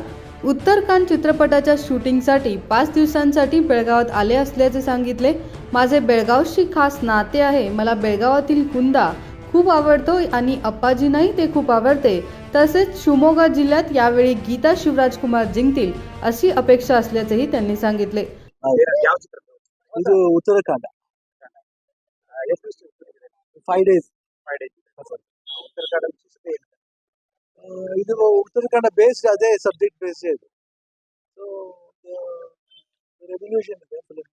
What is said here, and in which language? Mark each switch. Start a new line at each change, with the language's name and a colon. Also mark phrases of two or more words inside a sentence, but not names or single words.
Marathi: उत्तरकांड चित्रपटाच्या शूटिंगसाठी 5 दिवसांसाठी बेळगावात आले असल्याचे सांगितले. माझे बेळगावशी खास नाते आहे. मला बेळगावातील कुंदा खूप आवडतो आणि अप्पाजींनाही ते खूप आवडते. तसेच शिवमोगा जिल्ह्यात यावेळी गीता शिवराज कुमार जिंकतील अशी अपेक्षा असल्याचेही त्यांनी सांगितले.
Kannada: ಯಾವ ಚಿತ್ರ ಇದು ಉತ್ತರಾಖಂಡ ಎಷ್ಟು ದಿವಸ
English: 5 days.
Kannada: 5 ಡೇಸ್ ಉತ್ತರ ಕನ್ನಡ ವಿಶೇಷತೆ ಏನು? ಇದು ಉತ್ತರಾಖಂಡ ಬೇಸ್ಡ್ ಅದೇ
English: subject based
Kannada: ಇದು.
English: so revolution
Kannada: ಇದೆ ಫಿಲ್ಮ್.